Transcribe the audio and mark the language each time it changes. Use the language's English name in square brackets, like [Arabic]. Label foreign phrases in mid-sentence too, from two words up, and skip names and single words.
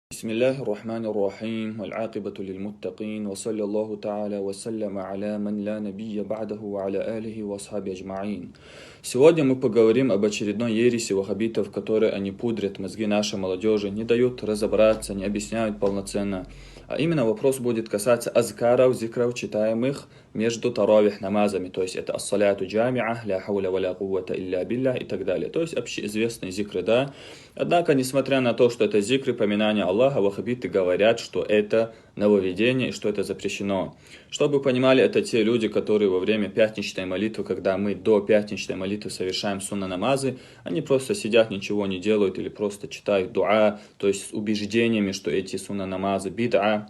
[Arabic] بسم الله الرحمن الرحيم والعاقبة للمتقين وصلى الله تعالى وسلم على من لا نبي بعده وعلى آله وأصحابه أجمعين. [Russian] Сегодня мы поговорим об очередной ереси ваххабитов, которые они пудрят мозги нашей молодежи, не дают разобраться, не объясняют полноценно. А именно вопрос будет касаться азкаров, зикров, читаемых между таравих намазами. То есть это [Arabic] الصلاة جامعة، لا حول ولا قوة إلا بالله [Russian] и так далее. То есть общеизвестные зикры, да. Однако, несмотря на то, что это зикры, поминания Аллаха, ваххабиты говорят, что это нововведение и что это запрещено. Чтобы вы понимали, это те люди, которые во время пятничной молитвы, когда мы до пятничной молитвы совершаем сунна намазы, они просто сидят, ничего не делают или просто читают дуа, то есть с убеждениями, что эти сунна намазы бид'a.